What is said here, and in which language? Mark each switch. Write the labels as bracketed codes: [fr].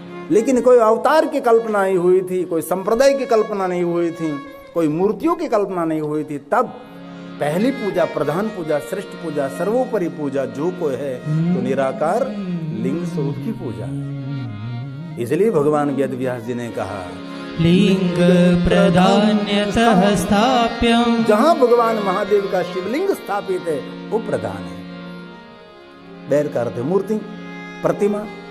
[hi] लेकिन कोई अवतार की कल्पना नहीं हुई थी, कोई संप्रदाय की कल्पना नहीं हुई थी, कोई मूर्तियों की कल्पना नहीं हुई थी, तब पहली पूजा, प्रधान पूजा, श्रेष्ठ पूजा, सर्वोपरि पूजा जो कोई है तो निराकार लिंग स्वरूप की पूजा। इसलिए भगवान वेद व्यास जी ने कहा [sa] लिंग प्राधान्यतः स्थाप्यम्, [hi] जहां भगवान महादेव का शिवलिंग स्थापित है वो प्रधान है। बैर का अर्थ है मूर्ति, प्रतिमा।